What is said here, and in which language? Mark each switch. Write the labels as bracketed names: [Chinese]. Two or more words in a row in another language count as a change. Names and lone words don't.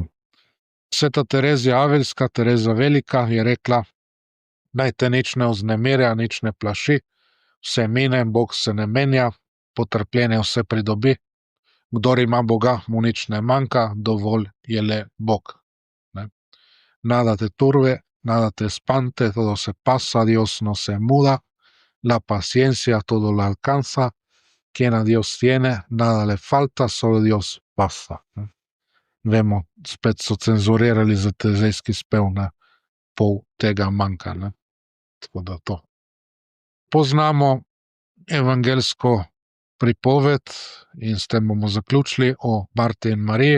[Slovenian] Sveta Terezija Avelska, Tereza Velika, je rekla, naj te nič ne vznemirja, nič ne plaši, vse mine, Bog se ne menja, potrpljenje vse pridobi, kdor ima Boga, mu nič ne manjka, dovolj je le Bog. Ne. [Spanish] Nada te turbe, nada te espante, todo se pasa, Dios no se muda, la paciencia todo la alcanza, quien a Dios tiene, nada le falta, solo Dios basta. [Slovenian] Vemo, spet so cenzurirali za tezejski spev, ne, pol tega manjka, ne, tako da to. Poznamo evangelsko pripoved in s tem bomo zaključili o Marti in Mariji.